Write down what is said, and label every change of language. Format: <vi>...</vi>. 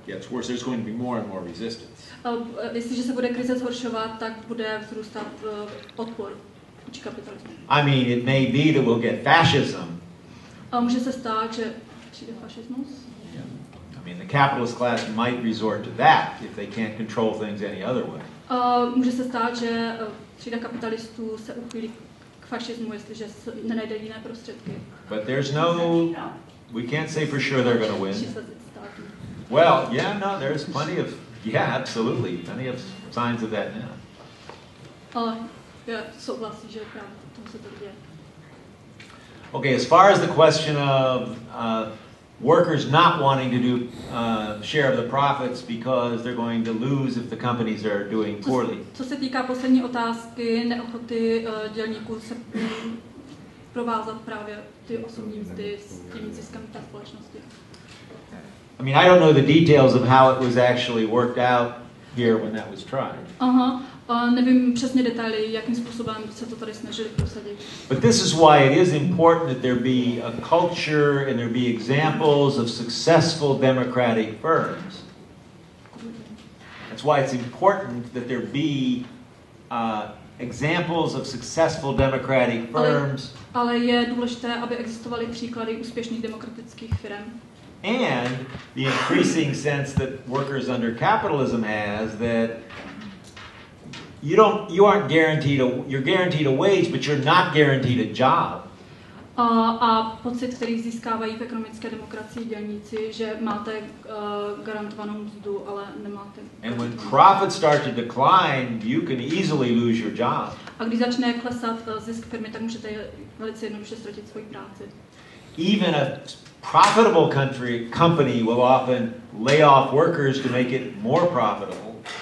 <en>worse, there's going to be more and more resistance.</en> <cs>Jestliže se bude krize zhoršovat, tak bude vzrůstat odpor vůči kapitalismu.</cs> <en>I mean, it may be that we'll get fascism.</en> <cs>Může se stát, že přijde fašismus.</cs> <en>I mean, the capitalist class might resort to that if they can't control things any other way.</en> <cs>Může se stát, že třída kapitalistů se uchýlí k fašismu, jestliže nenajde jiné prostředky.</cs> <en>But there's we can't say for sure they're going to win. Well, there's plenty of, absolutely, plenty of signs of that now.</en> <cs>Já souhlasím, že právě tomu se to děje.</cs> <en>Okay, as far as the question of workers not wanting to do share of the profits because they're going to lose if the companies are doing poorly.</en> <cs>Co se týká poslední otázky, neochoty dělníků se provázat právě ty osobní mzdy s tím ziskem té společnosti.</cs> <en>I mean, I don't know the details of how it was actually worked out here when that was tried.</en> <cs>Nevím přesně detaily, jakým způsobem se to tady snažili prosadit.</cs> <en>But this is why it is important that there be a culture and there be examples of successful democratic firms. That's why it's important that there be examples of successful democratic firms.</en> <cs>Ale je důležité, aby existovaly příklady úspěšných demokratických firm.</cs> <en>And the increasing sense that workers under capitalism has that you're guaranteed a wage, but you're not guaranteed a job.</en> <cs>A pocit, který získávají v ekonomické demokracii dělníci, že máte garantovanou mzdu, ale nemáte.</cs> <en>And when profits start to decline, you can easily lose your job.</en> <cs>A když začne klesat zisk firmy, tak můžete velice jednoduše ztratit svoji práci.</cs> <en>Even a profitable company will often lay off workers to make it more profitable.</en>